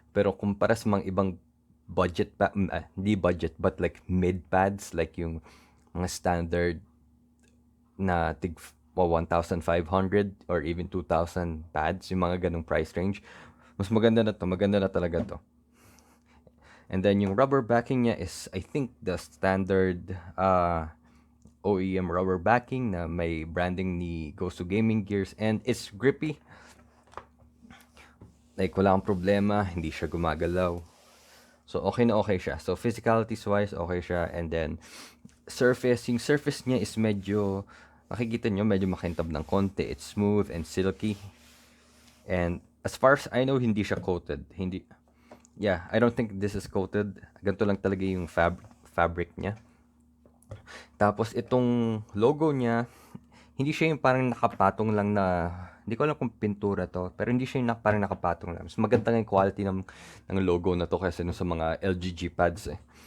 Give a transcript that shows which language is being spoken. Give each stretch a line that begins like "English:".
Filipino: Pero kumpara sa mga ibang budget, hindi budget,
English: but like mid pads,
Filipino: like yung mga standard na 1,500
English: or even
Filipino: 2,000 pads, yung mga ganong
English: price range,
Filipino: mas maganda na to, maganda na talaga to.
English: And then
Filipino: yung
English: rubber backing
Filipino: niya
English: is, I think, the standard OEM rubber backing
Filipino: na may branding ni
English: Gosu Gaming Gears and it's grippy.
Filipino: Like, wala akong problema, hindi siya gumagalaw.
English: So,
Filipino: okay na okay siya. So, physicalities-wise, okay siya.
English: And then,
Filipino: yung surface niya is medyo, makikita nyo, medyo makintab ng konti.
English: It's smooth and silky. And, as far as I know,
Filipino: hindi siya coated. Hindi,
English: yeah, I don't think this is coated.
Filipino: Ganito lang talaga yung fabric niya. Tapos, itong logo niya, hindi siya yung parang nakapatong lang na, hindi ko alam kung pintura to, pero hindi siya yung parang nakapatong lang. Mas maganda nga yung quality ng logo na to kaysa sa mga LGG pads eh.